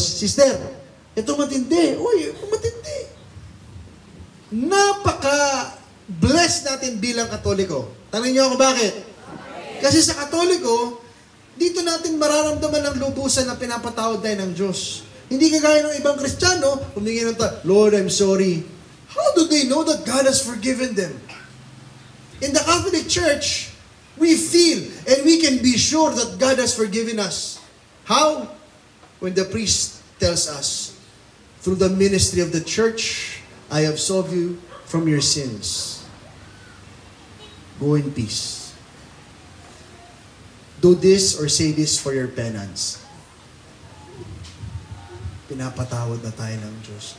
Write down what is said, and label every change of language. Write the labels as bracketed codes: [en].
[tl] Sister, ito matindi. Uy, ito matindi. Napaka-bless natin bilang Katoliko. Tanong niyo ako bakit? Kasi sa Katoliko, dito natin mararamdaman ang lubusan na pinapatawad tayo ng Diyos. Hindi kagaya ng ibang Kristiyano, humingi ng Lord, [en] I'm sorry. How do they know that God has forgiven them? In the Catholic Church, we feel and we can be sure that God has forgiven us. How? When the priest tells us, through the ministry of the church, I absolve you from your sins. Go in peace. Do this or say this for your penance. [tl] Pinapatawad na tayo ng Diyos.